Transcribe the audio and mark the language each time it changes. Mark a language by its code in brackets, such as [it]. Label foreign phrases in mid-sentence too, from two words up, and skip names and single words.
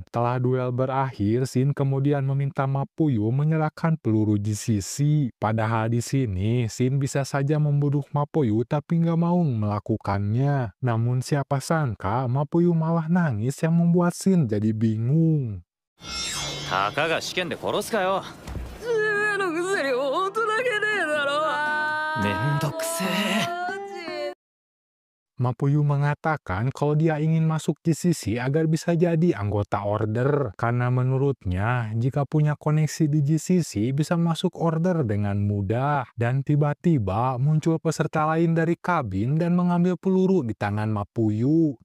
[id] Setelah duel berakhir, Shin kemudian meminta Mapuyu menyerahkan peluru GCC. Padahal di sini Shin bisa saja membunuh Mapuyu tapi nggak mau melakukannya. Namun siapa sangka Mapuyu malah nangis yang membuat Shin jadi bingung. [ja] たかが試験で殺すかよ。のくせに大人げねえだろ。めんどくせえ。 [id] Mapuyu mengatakan kalau dia ingin masuk GCC agar bisa jadi anggota order. Karena menurutnya, jika punya koneksi di GCC bisa masuk order dengan mudah. Dan tiba-tiba muncul peserta lain dari kabin dan mengambil peluru di tangan Mapuyu.